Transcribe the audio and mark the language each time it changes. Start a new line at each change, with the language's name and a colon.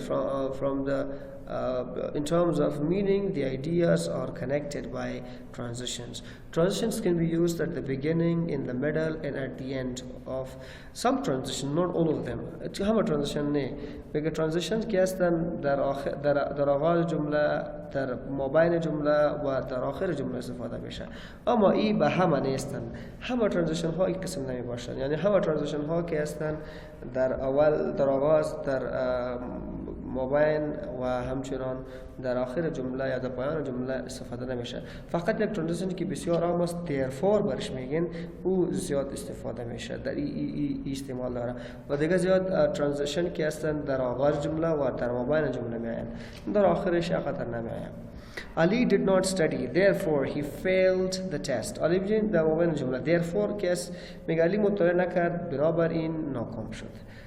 English: From the in terms of meaning, the ideas are connected by transitions. Transitions can be used at the beginning, in the middle, and at the end of some transition, not all of them.
Persian: همه transition نه. بگه transitions که هستن در آغاز جمله، در مابین جمله و در آخر جمله استفاده میشه. اما این به همه نیستن. همه transition ها یک قسم نمی باشن. یعنی همه transition ها که هستن در اول، در آغاز، در مابین و همچنان در آخر جمله یا در پایان جمله استفاده نمیشه. فقط یک transition که بسیار عام است therefore برش میگن او زیاد استفاده میشه، در ای استعمال داره. و دیگه زیاد transition که هستن در آغاز جمله و در مابین جمله میاین، در آخرش اقدر نمیاین.
English: Ali did not study, therefore he failed the test.
Persian: Ali بجین در مابین جمله therefore که است میگه علی مطالعه نکرد بنابراین ناکام شد.